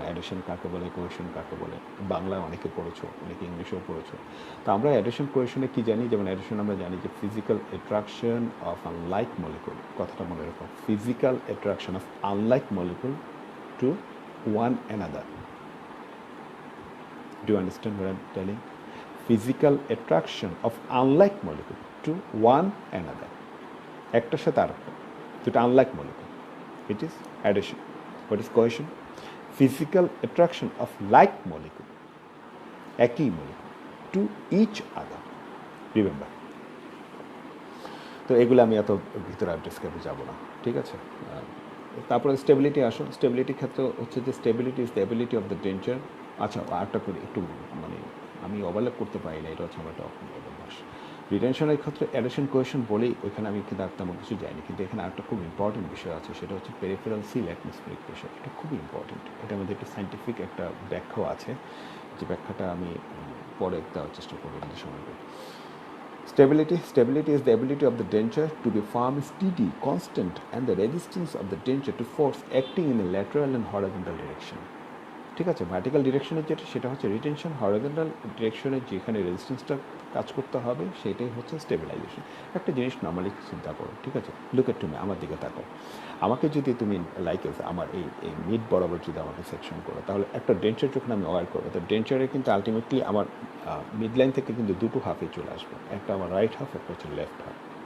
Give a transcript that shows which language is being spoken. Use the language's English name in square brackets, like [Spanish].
[Bangla] Addition কাকে বলে, cohesion কাকে বলে, বাংলায় অনেকে পড়েছো, অনেকে ইংলিশেও পড়েছো। তো আমরা অ্যাডিশন কোহেশনে কী জানি? যেমন অ্যাডিশন আমরা জানি যে [English] physical attraction of unlike molecule, [Bangla] কথাটা মনে রাখো, [English] Physical attraction of unlike molecule to one another. Do you understand what I'm telling? Physical attraction of unlike molecule to one another. [Bangla] একটার সাথে আরেকটা, দুটো unlike molecule. [English] It is addition. What is cohesion? Physical attraction of like molecule, একই molecule, to each other. Remember. [Bangla] তো এগুলো আমি এত ভিতরে ডিসকাসে যাব না, ঠিক আছে? তারপরে স্টেবিলিটি আসো। স্টেবিলিটির ক্ষেত্রে হচ্ছে যে [English] Stability is the ability of the denture. [Bangla] আচ্ছা, আরেকটা করে একটু মানে আমি ওভারল্যাপ করতে পারি না, এটা হচ্ছে আমার একটা অভ্যাস। রিটেনশনের ক্ষেত্রে অ্যাডিশন কোয়েশন বলেই ওইখানে আমি কিন্তু তেমন কিছু যাইনি, কিন্তু এখানে একটা খুব ইম্পর্টেন্ট বিষয় আছে, সেটা হচ্ছে পেরিফেরাল সিল, অ্যাটমসফেরিক প্রেশার। এটা খুব ইম্পর্টেন্ট। এটার মধ্যে একটা সাইন্টিফিক একটা ব্যাখ্যাও আছে, যে ব্যাখ্যাটা আমি পরে দেওয়ার চেষ্টা করবো কিন্তু সময় করে। [English] Stability is the ability of the denture to be firm, steady, constant, and the resistance of the denture to force acting in a lateral and horizontal direction. [Bangla] ঠিক আছে? ভার্টিক্যাল ডিরেকশনের যেটা, সেটা হচ্ছে রিটেনশন। হরিজন্টাল ডিরেকশনে যেখানে রেজিস্ট্যান্সটা কাজ করতে হবে সেটাই হচ্ছে স্টেবিলাইজেশন। একটা জিনিস নর্মালি চিন্তা করো, ঠিক আছে? লুক এট তুমি, আমার দিকে তাকাও। আমাকে যদি তুমি আমার এই মিড বরাবর যদি আমাকে সেকশন করো, তাহলে একটা ডেঞ্চার যখন আমি অ্যাওয়ার করবো, তো ডেঞ্চারে কিন্তু আলটিমেটলি আমার মিড লাইন থেকে কিন্তু দুটো হাফে চলে আসবে, একটা আমার রাইট হাফ, একটা হচ্ছে লেফট হাফ।